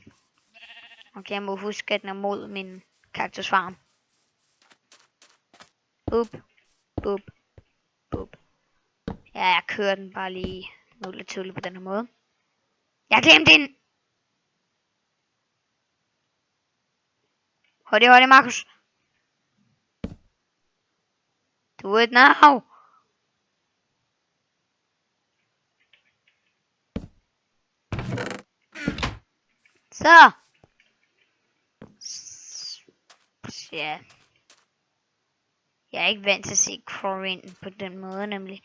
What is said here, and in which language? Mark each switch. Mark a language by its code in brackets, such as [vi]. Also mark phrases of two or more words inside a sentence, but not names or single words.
[da] Okay, jeg må huske, at den er mod min kaktusfarm. Boop. Boop. Boop. Ja, jeg kører den bare lige nulle tulle på den her måde. Jeg glemte den! Hurtigt, Markus. [en] Do it now! [da] Så! Ja. Jeg er ikke vant til at se Corin på den måde, nemlig.